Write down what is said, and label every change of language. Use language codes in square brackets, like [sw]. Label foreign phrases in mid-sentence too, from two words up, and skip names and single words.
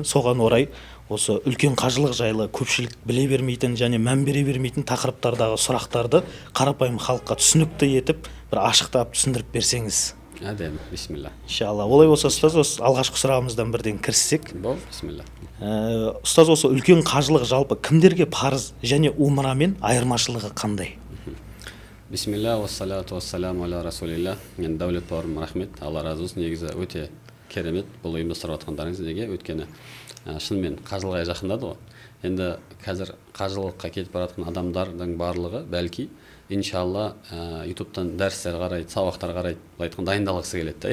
[kk] Соған орай осы үлкен қажылық жайлы көпшілік біле бермейтін және мән бере бермейтін тақырыптардағы сұрақтарды қарапайым халыққа түсінікті етіп, бір ашықтап түсіндіріп берсеңіз. Әдемі, бисмилла. Иншалла. Олай болса, ұстаз, осы алғашқы сұрағымыздан бірден кіріссек. Бисмилла. Ұстаз, осы үлкен қажылық жалпы кімдерге парыз және умрамен айырмашылығы қандай? Бисмилла, [ar] والصلاة والسلام على رسول الله. [kk] Мен Дәулет бауырым, рахмет. Алла разы болсын. Негізі өте керемет бұл ұйымдастырып жатқандарыңыз. Неге? Өйткені шынымен қажылыққа жақындады ғой. Енді қазір қажылыққа кетіп бара жатқан адамдардың барлығы бәлки иншалла ютубтан дәрістер қарайды, сабақтар қарайды, былай айтқанда дайындалғысы келеді.